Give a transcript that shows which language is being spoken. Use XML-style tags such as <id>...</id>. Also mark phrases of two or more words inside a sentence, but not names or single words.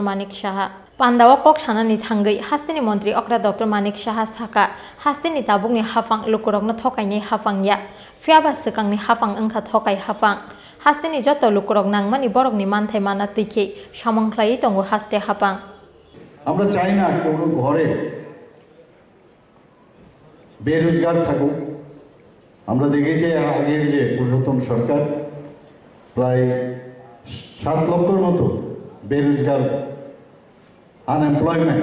<trp>Manik Shaha Pandawa kok sanani thangai hastini mantri okra Dr. Manik Shaha saka hastini tabukni hafang lukurokno thokainai hafang ya fiaba sekangni hafang engkha thokai hafang Hastini joto lukurok nangmani borokni manthai mana tike samangklai tongo haste hapang</trp> <bn>আমরা চাই না কোনো ঘরে বেরোজগার থাকুক আমরা দেখেছি আগের যে পূর্বতন সরকার প্রায় 7 লক্ষের মতো বেরোজগার আনএমপ্লয়মেন্ট</bn>